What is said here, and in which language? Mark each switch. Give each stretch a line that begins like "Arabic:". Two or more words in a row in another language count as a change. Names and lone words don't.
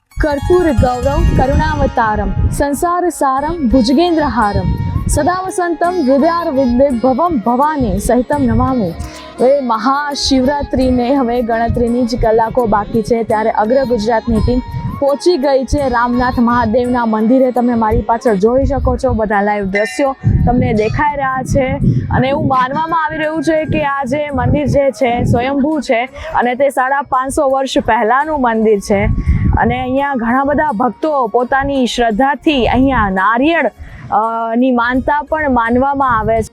Sanskrit: कर्पूर गौरव करुणावतारम संसार सारम भुजगेन्द्रहारम सदा वसंतम हृदयारविंदे भवम भवानी सहितम नमामि।
Gujarati: હવે મહાશિવરાત્રિને હવે ગણતરીની જ કલાકો બાકી છે ત્યારે અગ્ર ગુજરાતની ટીમ પહોંચી ગઈ છે રામનાથ મહાદેવના મંદિરે। તમે મારી પાછળ જોઈ શકો છો, બધા લાઈવ દ્રશ્યો તમને દેખાઈ રહ્યા છે અને એવું માનવામાં આવી રહ્યું છે કે આ જે મંદિર જે છે સ્વયંભૂ છે અને તે 550 વર્ષ પહેલાંનું મંદિર છે અને અહીંયા ઘણા બધા ભક્તો પોતાની શ્રદ્ધાથી અહીંયા નારિયેળ ની માનતા પણ માનવામાં આવે છે।